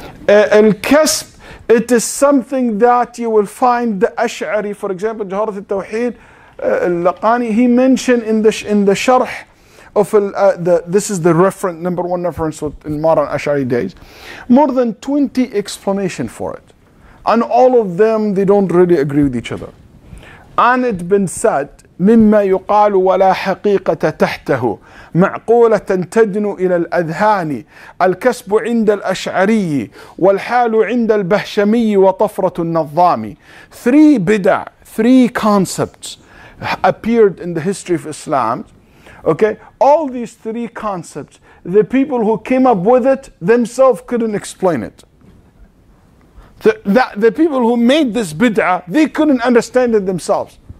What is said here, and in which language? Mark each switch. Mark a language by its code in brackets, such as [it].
[en] Al-Kasb, it is something that you will find the Ash'ari, for example, Jaharat al-Tawheed, al-Laqani, he mentioned in the Sharh of this is the reference, number one reference in modern Ash'ari days, more than 20 explanations for it. And all of them, they don't really agree with each other. And it's been said, [ar] مما يقال ولا حقيقة تحته معقولة تدنو إلى الأذهان الكسب عند الأشعري والحال عند البهشمي وطفرة النظام. [en] Three concepts appeared in the history of Islam. Okay, all these three concepts, the people who came up with it themselves couldn't explain it. The people who made this bid'ah, they couldn't understand it themselves.